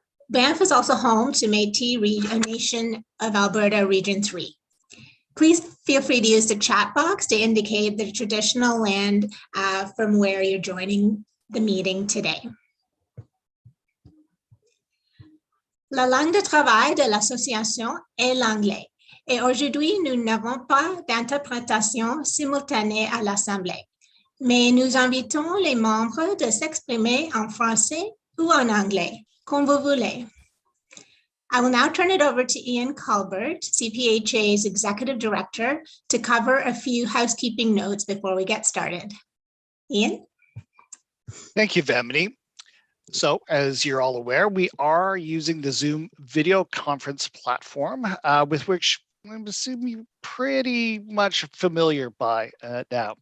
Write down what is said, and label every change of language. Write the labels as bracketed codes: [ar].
[en] Banff is also home to Métis Nation of Alberta Region 3. Please feel free to use the chat box to indicate the traditional land from where you're joining the meeting today. [fr] La langue de travail de l'association est l'anglais. Et aujourd'hui, nous n'avons pas d'interprétation simultanée à l'Assemblée, mais nous invitons les membres de s'exprimer en français ou en anglais, comme vous voulez. [en] I will now turn it over to Ian Colbert, CPHA's Executive Director, to cover a few housekeeping notes before we get started. Ian? Thank you, Vamini. So, as you're all aware, we are using the Zoom video conference platform with which I'm assuming you're pretty much familiar by now.